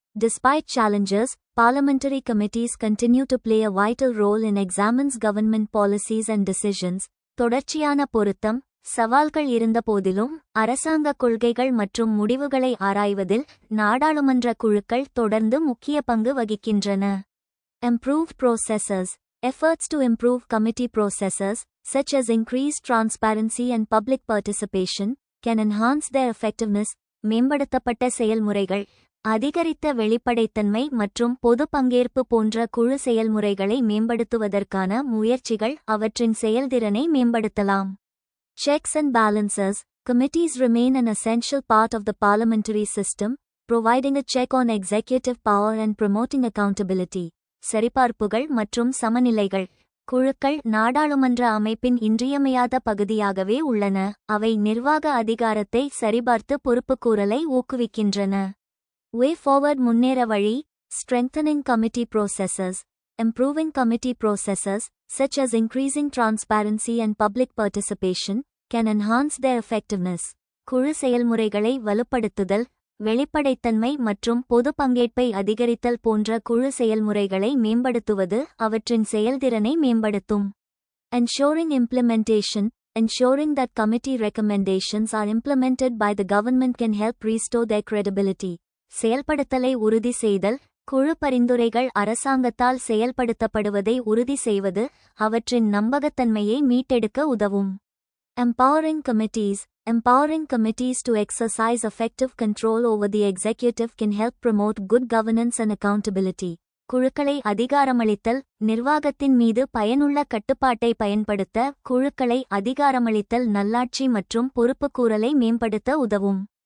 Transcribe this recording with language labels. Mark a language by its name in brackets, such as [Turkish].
[English] Despite challenges, parliamentary committees continue to play a vital role in examines government policies and decisions. [Tamil] தொடர்ச்சியான பொருத்தம். சவால்கள் இருந்தபோதிலும் அரசாங்க கொள்கைகள் மற்றும் முடிவுகளை ஆராய்வதில் நாடாளுமன்ற குழுக்கள் தொடர்ந்து முக்கிய பங்கு வகிக்கின்றன. [English] Improved processes. Efforts to improve committee processes, such as increased transparency and public participation, can enhance their effectiveness. [Tamil] மேம்படுத்தப்பட்ட செயல்முறைகள். அதிகரித்த வெளிப்படைத்தன்மை மற்றும் பொது பங்கேற்பு போன்ற குழு செயல்முறைகளை மேம்படுத்துவதற்கான முயற்சிகள் அவற்றின் செயல்திறனை மேம்படுத்தலாம். [English] Checks and balances. Committees remain an essential part of the parliamentary system, providing a check on executive power and promoting accountability. [Tamil] சரிபார்ப்புகள் மற்றும் சமநிலைகள். குழுக்கள் நாடாளுமன்ற அமைப்பின் இன்றியமையாத பகுதியாகவே உள்ளன, அவை நிர்வாக அதிகாரத்தை சரிபார்த்து பொறுப்புக்கூறலை ஊக்குவிக்கின்றன. [English] Way forward. [Tamil] முன்னேற வழி. [English] Strengthening committee processes. Improving committee processes, such as increasing transparency and public participation, can enhance their effectiveness. [Tamil] குழு செயல்முறைகளை வலுப்படுத்துதல், வெளிப்படைத்தன்மை மற்றும் பொது பங்கேற்பை அதிகரித்தல் போன்ற குழு செயல்முறைகளை மேம்படுத்துவது அவற்றின் செயல்திறனை மேம்படுத்தும். [English] Ensuring implementation. Ensuring that committee recommendations are implemented by the government can help restore their credibility. [Tamil] செயல்படுத்தலை உறுதி செய்தல். குழு பரிந்துரைகள் அரசாங்கத்தால் செயல்படுத்தப்படுவதை உறுதி செய்வது அவற்றின் நம்பகத்தன்மையை மீட்டெடுக்க உதவும். [English] Empowering committees. Empowering committees to exercise effective control over the executive can help promote good governance and accountability. [Tamil] குழுக்களை அதிகாரமளித்தல். நிர்வாகத்தின் மீது பயனுள்ள கட்டுப்பாட்டை பயன்படுத்த குழுக்களை அதிகாரமளித்தல் நல்லாட்சி மற்றும் பொறுப்புக்கூறலை மேம்படுத்த உதவும்.